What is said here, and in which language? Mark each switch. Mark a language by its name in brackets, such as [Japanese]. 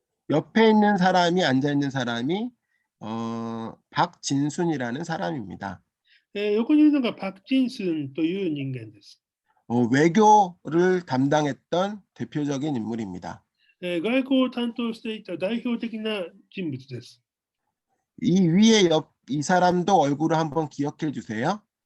[Korean] 옆에 앉아 있는 사람이 박진순이라는 사람입니다. [Japanese] 横にいるのがパク・チンスンという人間です。 [Korean] 외교를 담당했던 대표적인 인물입니다. [Japanese] 外交を担当していた代表的な人物です。 [Korean] 이 위에 이 사람도 얼굴을 한번 기억해 주세요.